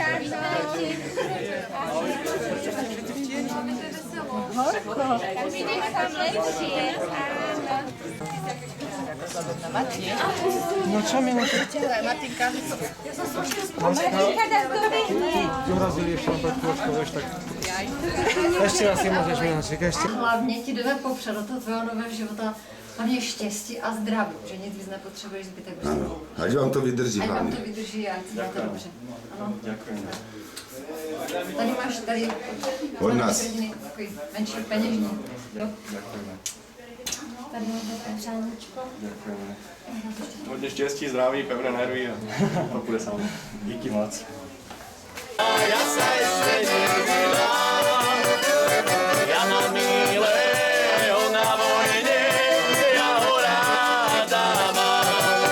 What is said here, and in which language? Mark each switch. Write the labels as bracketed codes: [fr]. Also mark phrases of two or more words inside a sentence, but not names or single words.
[sk] No čo mi na to? Martinka. Dorazili ešte len pred chvíľočkou, vieš, tak... Ešte raz si môžeš Miláček, ešte. [cs] Hlavně ti jdeme popřed do toho tvého nového života hlavně štěstí a zdraví, že nic víc nepotřebuješ zbytek Áno, ať vám to vydrží Ať vám [sk] hlavne. [cs] to vydrží a ať si máte dobře. Ano. [sk] Ďakujem. [cs] Tady máš tady Od nás. takový menší peněžní. Jo? [sk] Ďakujeme. [cs] Tady máte přáníčko. [sk] Ďakujeme. Hodne šťastí, zdraví, pevné nervy a to bude sa mnou. [cs] Díky moc. [sk] Ja sa ešte nevydám, ja mám milého na vojne, ja ho ráda mám.